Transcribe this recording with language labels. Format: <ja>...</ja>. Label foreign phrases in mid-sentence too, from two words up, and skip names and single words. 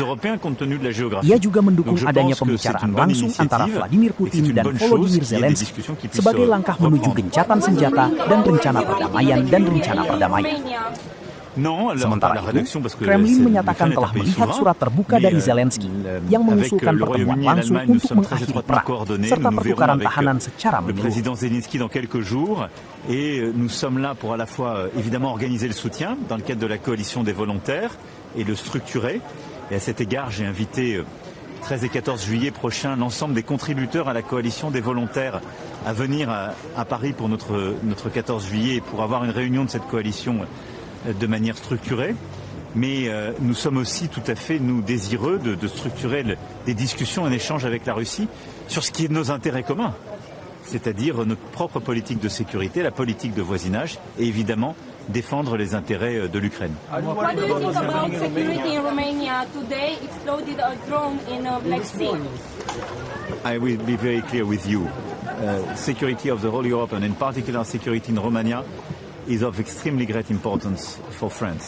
<id>Ia juga mendukung adanya pembicaraan langsung antara Vladimir Putin dan Volodymyr Zelensky sebagai langkah menuju gencatan senjata dan rencana perdamaian. Sementara itu, Kremlin menyatakan telah melihat surat terbuka dari Zelensky yang mengusulkan pertemuan langsung untuk mengakhiri perang serta pertukaran tahanan secara menyeluruh.</id> <fr>Le président Zelensky dans quelques jours et nous sommes là pour à la fois évidemment organiser le soutien dans le cadre de la coalition des volontaires et le structurer. Et à cet égard, j'ai invité 13 et 14 juillet prochain l'ensemble des contributeurs à la coalition des volontaires à venir à Paris pour notre 14 juillet pour avoir une réunion de cette coalition de manière structurée, mais nous sommes aussi tout à fait désireux de structurer des discussions, un échange avec la Russie sur ce qui est de nos intérêts communs, c'est-à-dire notre propre politique de sécurité, la politique de voisinage et évidemment défendre les intérêts de l'Ukraine.</fr> <en>What do you think about security in Romania? Today exploded a drone in Black Sea. I will be very clear with you. Security of the whole Europe and in particular security in Romania is of extremely great importance for France.</en>